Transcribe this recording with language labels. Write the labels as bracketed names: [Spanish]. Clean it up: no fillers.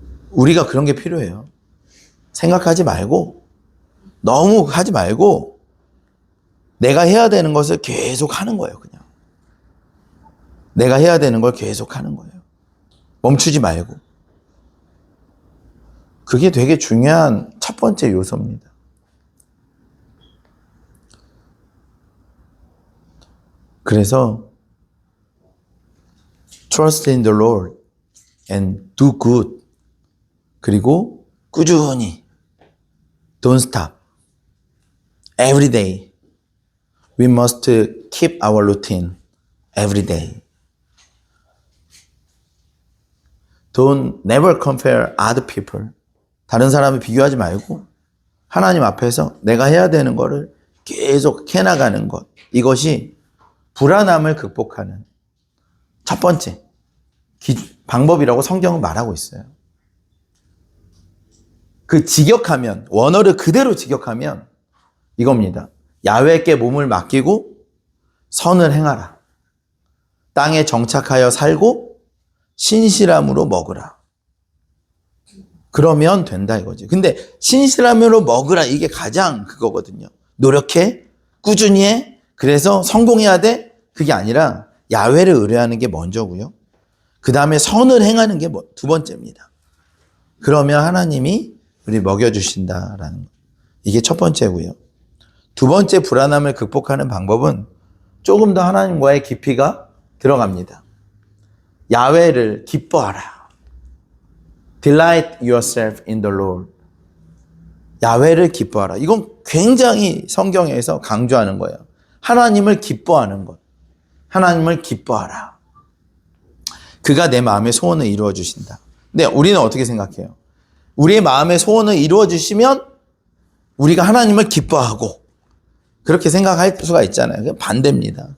[Korean] 우리가 그런 게 필요해요. 생각하지 말고 너무 하지 말고 내가 해야 되는 것을 계속 하는 거예요. 그냥 내가 해야 되는 걸 계속 하는 거예요. 멈추지 말고. 그게 되게 중요한 첫 번째 요소입니다. 그래서 [English] Trust in the Lord and do good. [Korean] 그리고 꾸준히 [English] Don't stop. Every day. We must keep our routine every day. Don't never compare other people. [Korean] 다른 사람을 비교하지 말고 하나님 앞에서 내가 해야 되는 거를 계속 해나가는 것. 이것이 불안함을 극복하는 첫 번째 방법이라고 성경은 말하고 있어요. 그 직역하면, 원어를 그대로 직역하면 이겁니다. 야훼께 몸을 맡기고 선을 행하라. 땅에 정착하여 살고 신실함으로 먹으라. 그러면 된다 이거지. 근데 신실함으로 먹으라 이게 가장 그거거든요. 노력해, 꾸준히 해, 그래서 성공해야 돼? 그게 아니라 야훼를 의뢰하는 게 먼저고요. 그 다음에 선을 행하는 게 두 번째입니다. 그러면 하나님이 우리 먹여주신다라는 거. 이게 첫 번째고요. 두 번째 불안함을 극복하는 방법은 조금 더 하나님과의 깊이가 들어갑니다. 야훼를 기뻐하라. [English] Delight yourself in the Lord. [Korean] 야훼를 기뻐하라. 이건 굉장히 성경에서 강조하는 거예요. 하나님을 기뻐하는 것. 하나님을 기뻐하라. 그가 내 마음의 소원을 이루어 주신다. 근데 우리는 어떻게 생각해요? 우리의 마음의 소원을 이루어 주시면 우리가 하나님을 기뻐하고 그렇게 생각할 수가 있잖아요. 그게 반대입니다.